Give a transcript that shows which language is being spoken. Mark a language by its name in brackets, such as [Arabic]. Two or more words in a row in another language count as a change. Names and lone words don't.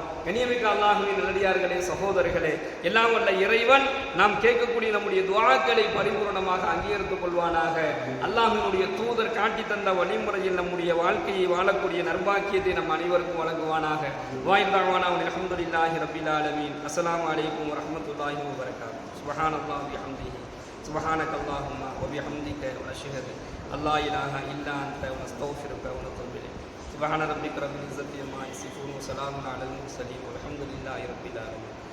[Tamil] கண்ணியமிக்க அல்லாஹ்வின் நல்லடியார்களே, சகோதரர்களே, எல்லாம் வல்ல இறைவன் நாம் கேட்கக்கூடிய நம்முடைய துஆக்களை பரிபூர்ணமாக அங்கீகரித்துக் கொள்வானாக. அல்லாஹ்வினுடைய தூதர் காட்டி தந்த வழிமுறையில் நம்முடைய வாழ்க்கையை வாழக்கூடிய நற்பாக்கியத்தை நம் அனைவருக்கும் வழங்குவானாக. [Arabic] வாய்ந்தாவானா الحمد لله رب العالمين. السلام عليكم ورحمة الله وبركاته. سبحان الله وبحمده سبحانك اللهم وبحمدك ونشهد أن لا إله إلا أنت ونستغفرك ونتوب إليك. سبحان ربك رب العزة عما يصفون وسلام على المرسلين والحمد لله رب العالمين.